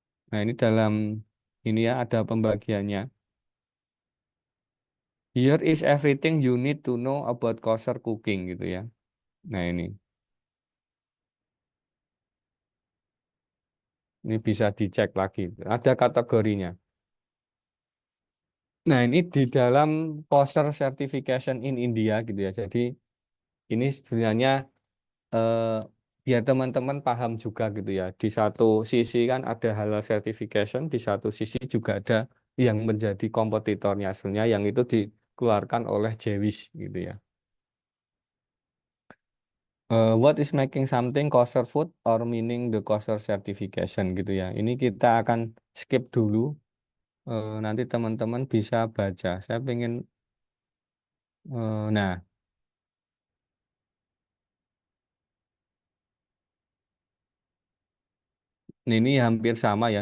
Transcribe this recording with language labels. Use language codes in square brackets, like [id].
[id] Nah ini dalam ini ya ada pembagiannya. [en] Here is everything you need to know about kosher cooking [id] gitu ya. Nah ini bisa dicek lagi. Ada kategorinya. Nah ini di dalam [en] kosher certification in India [id] gitu ya. Jadi ini sebenarnya eh, biar teman-teman paham juga gitu ya. Di satu sisi kan ada halal certification, di satu sisi juga ada yang menjadi kompetitornya sebenarnya yang itu dikeluarkan oleh Jewish gitu ya. [en] What is making something kosher food or meaning the kosher certification [id] gitu ya. Ini kita akan skip dulu. Nanti teman-teman bisa baca. Saya pengen, nah ini hampir sama ya.